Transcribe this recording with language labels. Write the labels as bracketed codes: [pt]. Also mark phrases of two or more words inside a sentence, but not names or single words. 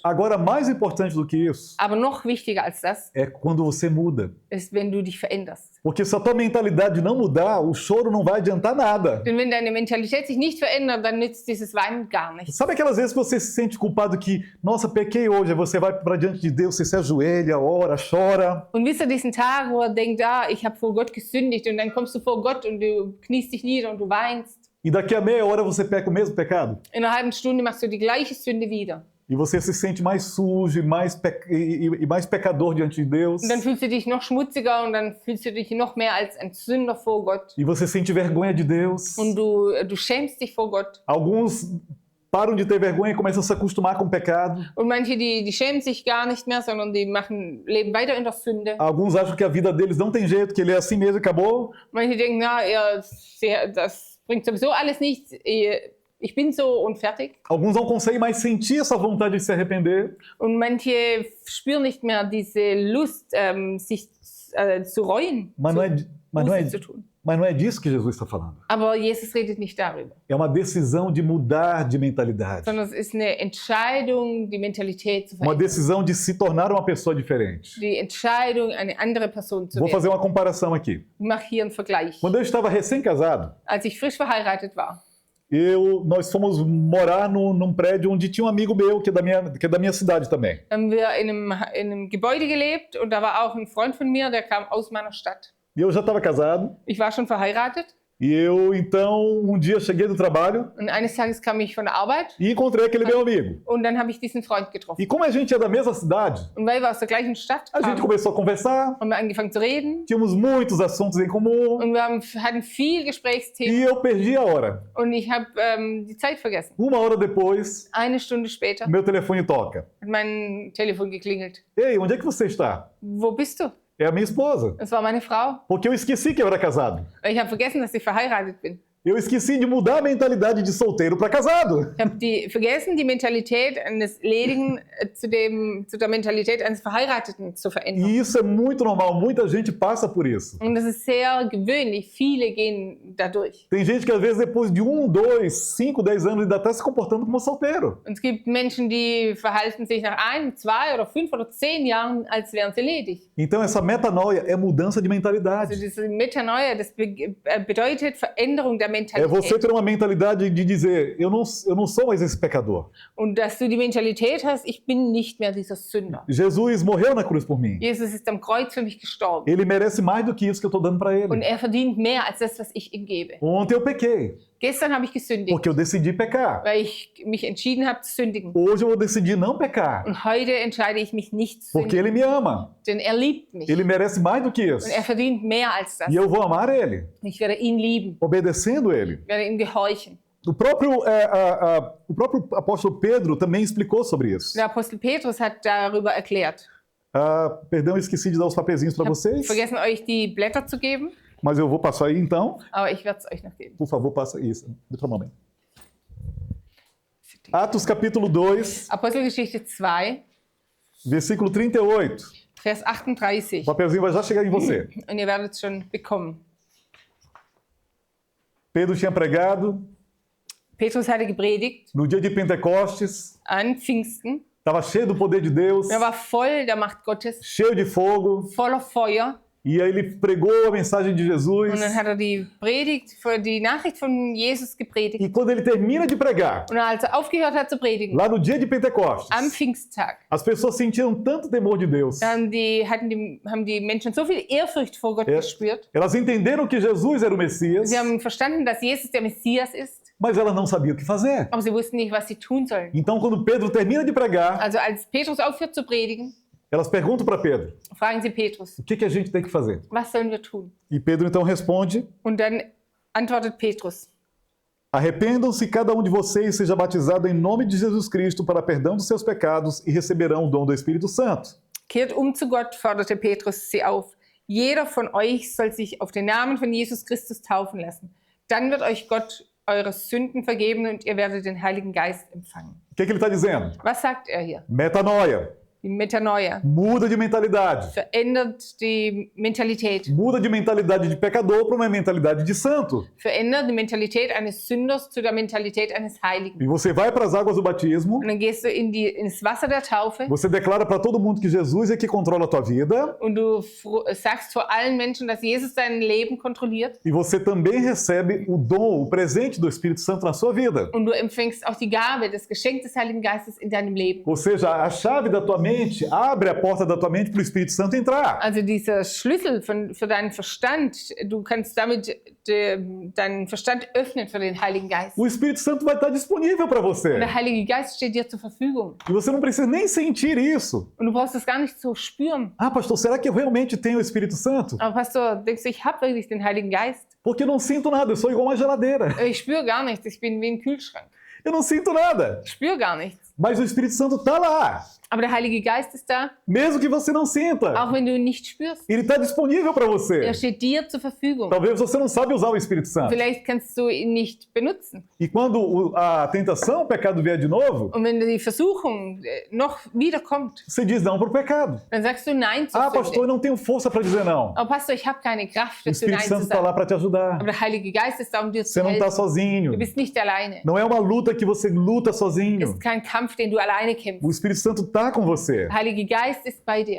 [pt] Agora, mais importante do que isso, [de] Aber noch wichtiger als das [pt] é quando você muda. [de] ist, wenn du dich veränderst. [pt] Porque se a tua mentalidade não mudar, o choro não vai adiantar nada. [de] Denn wenn deine Mentalität sich nicht verändert, dann nützt dieses Weinen gar nichts. [pt] Sabe aquelas vezes que você se sente culpado que, nossa, pequei hoje, aí você vai para diante de Deus, você se ajoelha, ora, chora. [de] Und wisst ihr diesen Tag, wo er denkt, ich habe vor Gott gesündigt und dann kommst du vor Gott und du kniest dich nieder und du weinst. [pt] E daqui a meia hora você peca o mesmo pecado. [de] In einer halben Stunde machst du die gleiche Sünde wieder. [pt] E você se sente mais sujo e mais pecador diante de Deus. [de] Und dann fühlst du dich noch schmutziger und dann fühlst du dich noch mehr als ein Sünder vor Gott. [pt] E você sente vergonha de Deus. [de] Und du schämst dich vor Gott. [pt] Alguns param de ter vergonha e começam a se acostumar com o pecado. [de] Und manche, die schämen sich gar nicht mehr, sondern die leben weiter in der Sünde. [pt] Alguns acham que a vida deles não tem jeito, que ele é assim mesmo e acabou. [de] Manche denken, das bringt sowieso alles nichts. Ich bin so und fertig. [pt] Alguns não conseguem mais sentir essa vontade de se arrepender. [de] Und manche spüren nicht mehr diese Lust, sich zu reuen, [pt] Mas [de] Buße zu tun. [pt] não é disso que Jesus está falando. [de] Aber Jesus redet nicht darüber, [pt] É uma decisão de mudar de mentalidade. [de] sondern es ist eine Entscheidung, die Mentalität zu [pt] Uma [de] verändern. [pt] decisão de se tornar uma pessoa diferente. [de] Die Entscheidung, eine andere Person zu [pt] Vou [de] werden. [pt] fazer uma comparação aqui. [de] Ich mache hier einen Vergleich. [pt] Quando eu estava recém-casado, [de] Als ich frisch verheiratet war, [pt] nós fomos morar num prédio onde tinha um amigo meu que é da minha cidade também. [de] haben wir in einem Gebäude gelebt und da war auch ein Freund von mir, der kam aus meiner Stadt. [pt] E eu já estava casado. [de] Ich war schon verheiratet [pt] E eu, então, um dia cheguei do trabalho [de] und eines Tages kam ich von der Arbeit [pt] e encontrei aquele meu amigo. [de] und dann habe ich diesen Freund getroffen. [pt] E como a gente é da mesma cidade, [de] Und weil wir aus der gleichen Stadt [pt] a gente [de] kamen, [pt] começou a conversar, [de] haben wir angefangen zu reden [pt] tínhamos muitos assuntos em comum [de] und wir hatten viel Gesprächsthemen [pt] e eu perdi a hora. [de] und ich habe die Zeit vergessen. [pt] Uma hora depois, [de] Eine Stunde später [pt] meu telefone toca. [de] hat mein Telefon geklingelt. [pt] Ei, onde é que você está? [de] Wo bist du? [pt] É a minha esposa. [de] Das war meine Frau. [pt] Porque eu esqueci que eu era casado. [de] Ich habe vergessen, dass ich verheiratet bin. [pt] Eu esqueci de mudar a mentalidade de solteiro para casado. [de] Ich habe vergessen, die Mentalität eines Ledigen zu der Mentalität eines Verheirateten zu verändern. [pt] E isso é muito normal, muita gente passa por isso. [de] Und das ist sehr gewöhnlich. Viele gehen dadurch. [pt] Tem gente que às vezes depois de 1, 2, 5, 10 anos ainda está se comportando como solteiro. [de] Und es gibt Menschen, die verhalten sich nach 1, 2 oder 5 oder 10 Jahren, als wären sie ledig. [pt] Então essa metanoia é mudança de [de] Also [pt] mentalidade. [de] diese Metanoia, das bedeutet Veränderung der [pt] É [de] Mentalität. [pt] você ter uma mentalidade de dizer, eu não sou mais esse pecador. [de] Und dass du die Mentalität hast, ich bin nicht mehr dieser Sünder. [pt] Jesus morreu na cruz por mim. [de] Jesus ist am Kreuz für mich gestorben. [pt] Ele merece mais do que isso que eu estou dando para [de] Und [pt] ele. [de] verdient mehr als das, was ich ihm gebe. [pt] Ontem eu pequei, [de] Gestern habe ich gesündigt, [pt] porque eu decidi pecar. [de] weil ich mich entschieden habe zu sündigen. [pt] Hoje eu vou decidir não pecar, [de] Und heute entscheide ich mich nicht zu [pt] porque [de] sündigen, [pt] ele me ama. [de] denn er liebt mich. [pt] Ele merece mais do que isso. [de] Und verdient mehr als das. [pt] E eu vou amar ele, [de] Ich werde ihn lieben, [pt] obedecendo ele. [de] werde ihm gehorchen. [pt] O próprio apóstolo Pedro também explicou sobre isso. [de] Der Apostel Petrus hat darüber erklärt. [pt] Perdão, eu esqueci de dar os papezinhos para [de] Ich habe [pt] vocês, [de] vergessen, euch die Blätter zu geben, [pt] mas eu vou passar aí então. [de] aber ich werde es euch noch geben. [pt] Por favor, passa isso. Deixa eu momento. Atos capítulo 2, [de] Apostelgeschichte 2, [pt] versículo 38. [de] Vers 38. [pt] O papelzinho vai já chegar em você. [de] Und ihr werdet es schon bekommen. [pt] Pedro tinha pregado [de] Petrus hatte gepredigt [pt] no dia de Pentecostes, [de] an Pfingsten. [pt] estava cheio do poder de Deus, [de] Er war voll der Macht Gottes, [pt] cheio de fogo, [de] voller Feuer. [pt] e aí ele pregou a mensagem de Jesus. [de] Und dann hat er die Nachricht von Jesus gepredigt. [pt] E quando ele termina de pregar, [de] Und als er aufgehört hat zu predigen, [pt] lá no dia de Pentecostes, [de] am Pfingsttag, [pt] as pessoas sentiram tanto temor de Deus. [de] haben die Menschen so viel Ehrfurcht vor Gott gespürt. [pt] Elas entenderam que Jesus era o Messias, [de] Sie haben verstanden, dass Jesus der Messias ist, [pt] mas elas não sabiam o que fazer. [de] aber sie wussten nicht, was sie tun sollen. [pt] Então, quando Pedro termina de pregar, [de] Also als Petrus aufhört zu predigen, [pt] elas perguntam para Pedro, [de] fragen sie Petrus, [pt] o que a gente tem que fazer? [de] was sollen wir tun? [pt] E Pedro então responde, [de] Und dann antwortet Petrus, [pt] arrependam-se cada um de vocês seja batizado em nome de Jesus Cristo para perdão dos seus pecados e receberão o dom do Espírito Santo. [de] kehrt zu Gott, forderte Petrus sie auf. Jeder von euch soll sich auf den Namen von Jesus Christus taufen lassen. Dann wird euch Gott eure Sünden vergeben und ihr werdet den Heiligen Geist empfangen. [pt] O que ele está dizendo? [de] Was sagt er hier? [pt] Metanoia. [de] Die Metanoia [pt] Muda de mentalidade. [de] verändert die Mentalität. [pt] Muda de mentalidade de pecador para uma mentalidade de santo. [de] Verändert die Mentalität eines Sünders zu der Mentalität eines Heiligen. [pt] E você vai para as águas do batismo, [de] Und dann gehst du ins Wasser der Taufe [pt] você declara para todo mundo que Jesus é que controla a tua vida, [de] und du sagst vor allen Menschen, dass Jesus dein Leben kontrolliert. [pt] e você também recebe o dom, o presente do Espírito Santo na sua vida. [de] Und du empfängst auch die Gabe, das Geschenk des Heiligen Geistes in deinem Leben. [pt] Ou seja, a chave da tua mente abre a porta da tua mente para o Espírito Santo entrar. [de] Also dieser Schlüssel für deinen Verstand, du kannst damit deinen Verstand öffnen für den Heiligen Geist. [pt] O Espírito Santo vai estar disponível para [de] Und [pt] você. [de] der Heilige Geist steht dir zur Verfügung. [pt] E você não precisa nem sentir isso. [de] Und du brauchst es gar nicht so spüren. [pt] Ah, pastor, será que eu realmente tenho o Espírito Santo? [de] Aber Pastor, denkst du, ich habe wirklich den Heiligen Geist? [pt] Porque eu não sinto nada, eu sou igual uma geladeira. [de] Ich spüre gar nichts, ich bin wie ein Kühlschrank. [pt] Eu não sinto nada. [de] Ich spüre gar nichts. [pt] Mas o Espírito Santo está lá. [de] Aber der Heilige Geist ist da, [pt] Mesmo que você não sinta. [de] auch wenn du ihn nicht spürst. [pt] Ele está disponível para você. [de] Er steht dir zur Verfügung. [pt] Talvez você não sabe usar o Espírito Santo. [de] Vielleicht kannst du ihn nicht benutzen. [pt] E quando a tentação, o pecado vier de novo, [de] Und wenn die Versuchung noch wiederkommt, [pt] você diz não para o pecado. [de] dann sagst du Nein zur [pt] Ah, pastor, eu [de] Sünde. [pt] não tenho força para dizer não. [de] Aber Pastor, ich habe keine Kraft [pt] O [de] dazu, [pt] Espírito [de] Nein [pt] Santo [de] zu [pt] está lá [de] sagen. [pt] para te ajudar. [de] Aber der Heilige Geist ist da, um dir [pt] Você [de] zu [pt] não está [de] helfen. sozinho. Du bist nicht alleine. [pt] Não é uma luta que você luta [de] Es [pt] sozinho. [de] ist kein Kampf, den du alleine [pt] O [de] kämpfst. [pt] Espírito Santo está com você. [de] Der Heilige Geist ist bei dir.